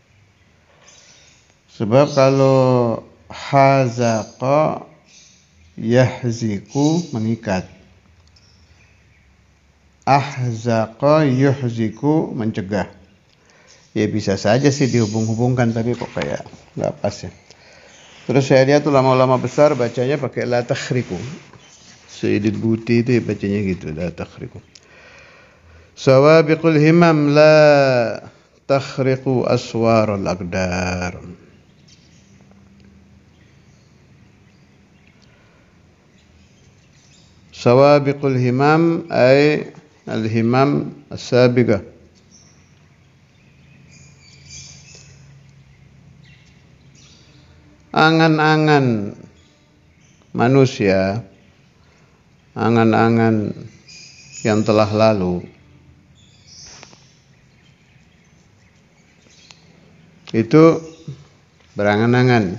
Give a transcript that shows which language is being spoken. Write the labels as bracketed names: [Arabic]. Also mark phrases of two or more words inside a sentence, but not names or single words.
[Indonesian] Sebab kalau [Arabic] حزق يحزق [Indonesian] mengikat, [Arabic] أحزق يحزق [Indonesian] mencegah. Ya bisa saja sih dihubung-hubungkan, tapi kok kayak nggak pas ya. Terus saya lihat ulama-ulama besar bacanya pakai [Arabic] لا تخرق. [Indonesian] Sayyidul Buti itu ya bacanya gitu, [Arabic] لا تخرق. سوابق الهمم لا تخرق أسوار الأقدار. سوابق الهمم أي الهمم السابقة. [Indonesian] Angan-angan manusia, angan-angan yang telah lalu itu berangan-angan.